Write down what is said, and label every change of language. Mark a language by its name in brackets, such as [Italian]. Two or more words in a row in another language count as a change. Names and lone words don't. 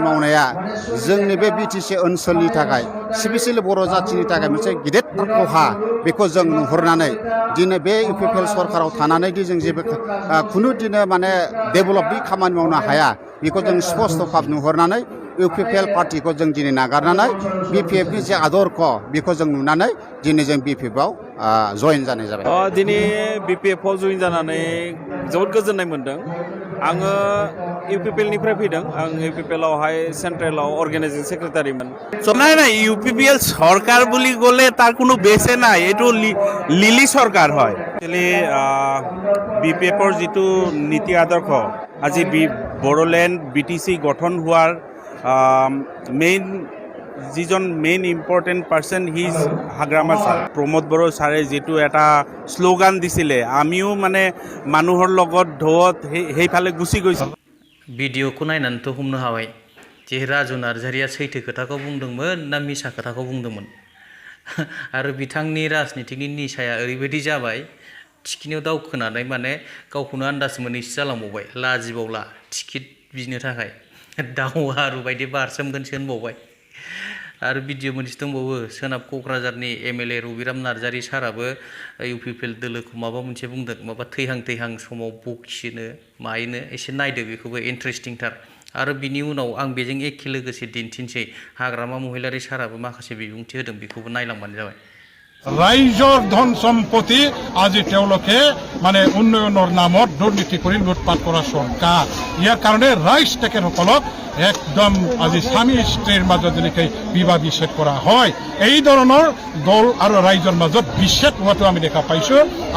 [Bodo] मावनाया जोंनि बे BTC ओनसोलनि थाखाय स्पेसियेलि बर' जाथिनि थाखाय मोनसे गिदिरथार खहा बेखौ जों नुहुरनानै दिनै बे UPPL सरकाराव थानानै दि जों जेबो खुनु दिनै माने डेभेलपनि खामानि मावनो हाया बेखौ जों स्पष्ट भाब नुहुरनानै UPPL पार्टिखौ जों दिनै नागारनानै BPFनि जे आदर्श बेखौ जों नुनानै दिनै जों BPFआव जयेन जानाय जाबाय। दिनै BPFआव जयेन जानानै जोबोद गोजोननाय मोनदों। आङो UPPLनिफ्राय फैदों। आं UPPLआवहाय सेन्ट्रेलाव अर्गेनाइजिं सेक्रेटारिमोन। [Assamese] নাই UPPL সরকার বুলি গলে তার কোনো বেছে নাই, এটো লিলি সরকার হয়। একচুয়ালি BPFৰ যেটো নীতি আদৰ্শ আজি বড়োলেণ্ড BTC গঠন হোৱাৰ [English] main important person [Assamese] হিজ হাগ্ৰামা ছাৰ প্ৰমোদ বড়ো ছাৰে যেটো এটা শ্লোগান দিছিলে আমিও মানে মানুহৰ লগত ঢৌত সেইফালে গুচি গৈছিল। [Bodo] भिडिअखौ नायनानैथ' हमनो हाबाय जे राजु नार्जारिया सैथो खोथाखौ बुंदोंमोन ना मिसा खोथाखौ बुंदोंमोन आरो बिथांनि राजनितिकनि निसाया ओरैबायदि जाबाय थिखिनियाव दावखोनानै माने गावखौनो आन्दाज मोनैसो जालांबावबाय। लाजिबावला टिकेट बिनो थाखाय दावहारु बायदि बारसोमगोनसो होनबावबाय। आरो भिडिअ मोनसे दंबावो सोनाब क'क्राझारनि MLA रबिराम नार्जारि साराबो UPPL दोलोखौ माबा मोनसे बुंदों माबा थैहां समाव बखिनो मायनो एसे नायदो बेखौबो इन्टारेस्टिंथार। आरो बिनि उनाव आं बेजों एखे लोगोसे दिन्थिनोसै हाग्रामा महिलारि साराबो माखासे बिबुंथि होदों बेखौबो नायलांबानो जाबाय। [Assamese] ৰাইজৰ ধন সম্পত্তি আজি তেওঁলোকে মানে উন্নয়নৰ নামত দুৰ্নীতি কৰি লুটপাট কৰা চৰকাৰ। ইয়াৰ কাৰণে ৰাইজ তেখেতসকলক একদম আজি স্বামী স্ত্ৰীৰ মাজত যেনেকৈ বিবাহ বিচ্ছেদ কৰা হয় এই ধৰণৰ দল আৰু ৰাইজৰ মাজত বিচ্ছেদ হোৱাটো আমি দেখা পাইছোঁ।